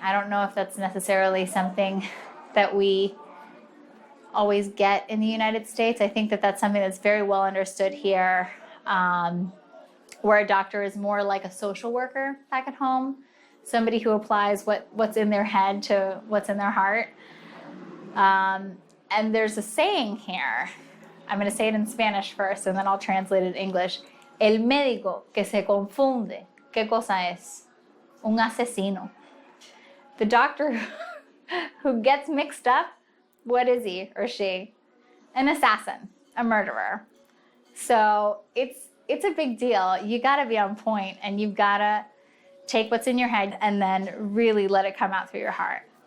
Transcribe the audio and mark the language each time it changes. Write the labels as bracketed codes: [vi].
[en] I don't know if that's necessarily something that we always get in the United States. I think that that's something that's very well understood here, where a doctor is more like a social worker back at home, somebody who applies what's in their head to what's in their heart. And there's a saying here. I'm going to say it in Spanish first, and then I'll translate it in English. [es] El médico que se confunde, ¿qué cosa es? Un asesino. [en] The doctor who gets mixed up, what is he or she? An assassin, a murderer. So it's a big deal. You got to be on point, and you've got to take what's in your head and then really let it come out through your heart.